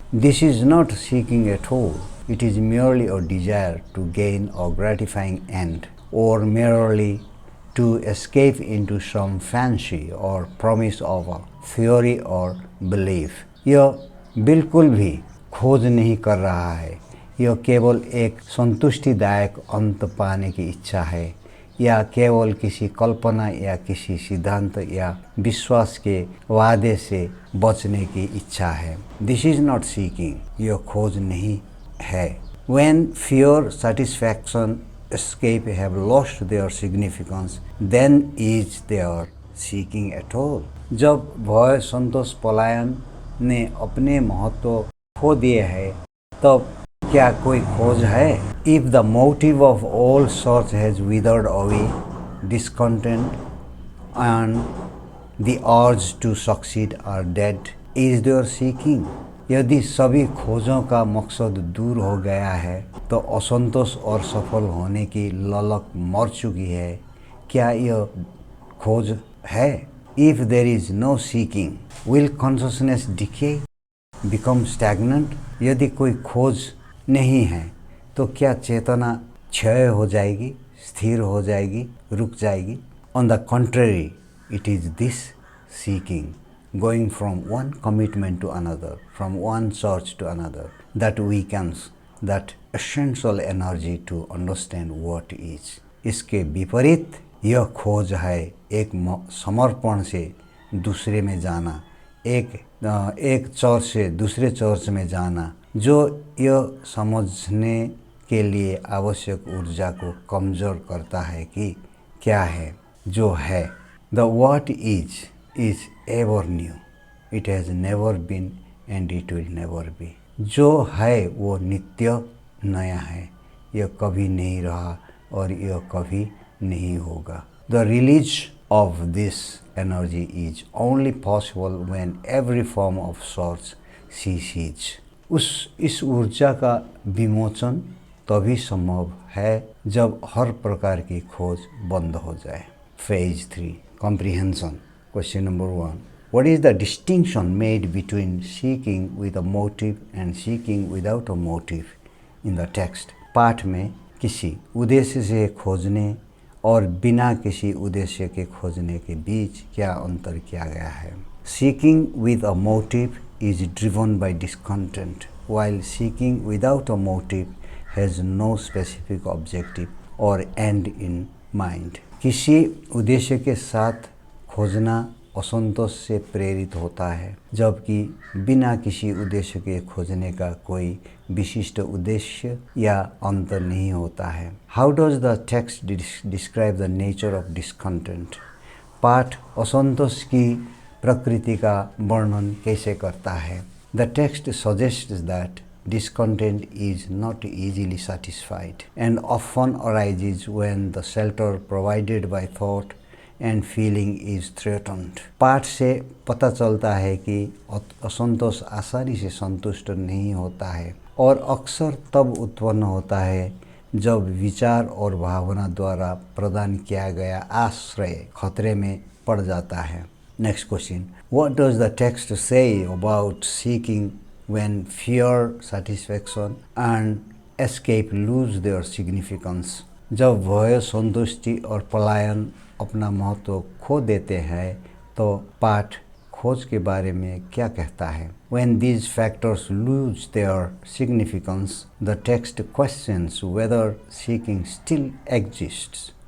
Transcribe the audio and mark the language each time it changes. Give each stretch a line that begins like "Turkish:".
English: This is not seeking at all. It is merely a desire to gain a gratifying end, or merely to escape into some fancy or promise of a theory or belief.
Hindi: यह बिल्कुल भी खोज नहीं कर रहा है, यह केवल एक संतुष्टिदायक अंत पाने की इच्छा है या केवल किसी कल्पना या किसी सिद्धांत या विश्वास के वादे से बचने की इच्छा है.
English: This is not seeking.
Hindi: यह खोज नहीं है.
English: When fear, satisfaction, escape have lost their significance, then is there seeking at all.
Hindi: जब भय, संतोष, पलायन ने अपने महत्व खो दिए हैं तब क्या कोई खोज है?
English: If the motive of all search has withered away, discontent and the urge to succeed are dead, is there seeking?
Hindi: यदि सभी खोजों का मकसद दूर हो गया है तो असंतोष और सफल होने की ललक मर चुकी है, क्या यह खोज है?
English: If there is no seeking, will consciousness decay, become stagnant?
Hindi: यदि कोई खोज नहीं है तो क्या चेतना क्षय हो जाएगी, स्थिर हो जाएगी, रुक जाएगी?
English: On the contrary, it is this seeking, going from one commitment to another, from one search to another, that weakens that essential energy to understand what is.
Hindi: इसके विपरीत यह खोज है एक समर्पण से दूसरे में जाना, एक चर्च से दूसरे चर्च में जाना, जो यह समझने के लिए आवश्यक ऊर्जा को कमज़ोर करता है कि क्या है जो है.
English: The what is ever new. It has never been and it will never be.
Hindi: जो है वो नित्य नया है, यह कभी नहीं रहा और यह कभी नहीं होगा.
English: The release of this energy is only possible when every form of source ceases.
Hindi: इस ऊर्जा का विमोचन तभी संभव है जब हर प्रकार की खोज बंद हो जाए.
English: Phase 3 Comprehension. Question number 1. What is the distinction made between seeking with a motive and seeking without a motive in the text?
Hindi: पाठ में किसी उद्देश्य से खोजने और बिना किसी उद्देश्य के खोजने के बीच क्या अंतर किया गया है?
English: Seeking with a motive is driven by discontent, while seeking without a motive has no specific objective or end in mind.
Hindi: किसी उद्देश्य के साथ खोजना असंतोष से प्रेरित होता है, जबकि बिना किसी उद्देश्य के खोजने का कोई विशिष्ट उद्देश्य या अंत नहीं होता है.
English: How does the text describe the nature of discontent?
Hindi: पाठ असंतोष की प्रकृति का वर्णन कैसे करता है?
English: The text suggests that discontent is not easily satisfied and often arises when the shelter provided by thought and feeling is threatened.
Hindi: पाठ से पता चलता है कि असंतोष आसानी से संतुष्ट नहीं होता है और अक्सर तब उत्पन्न होता है जब विचार और भावना द्वारा प्रदान किया गया आश्रय खतरे में पड़ जाता है.
English: Next question. What does the text say about seeking when fear, satisfaction and escape lose their significance?
Hindi: जब भय, संतुष्टि और पलायन अपना महत्व खो देते हैं तो पाठ खोज के बारे में क्या कहता है?
English: When these factors lose their significance, the text questions whether seeking still exists.